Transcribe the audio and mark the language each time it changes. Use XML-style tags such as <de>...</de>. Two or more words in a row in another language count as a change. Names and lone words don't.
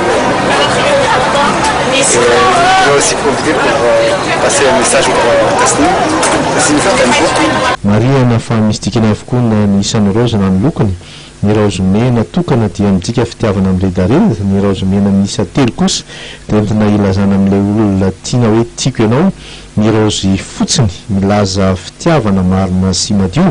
<fr>aussi profiter pour passer un message pour Tasnim. Tasnim t'aime beaucoup.</fr> <mg>Mariana fa misy dikany avokoa ny isan'ny raozy na ny lokony. Ny raozy mena tokana dia midika fitiavana amin'ny redareda, ny raozy mena miisa 3 kosa dia entina ilazana amin'ilay olona tiana hoe tiako ianao. Ny raozy fotsiny milaza fitiavana marina sy madio.</mg>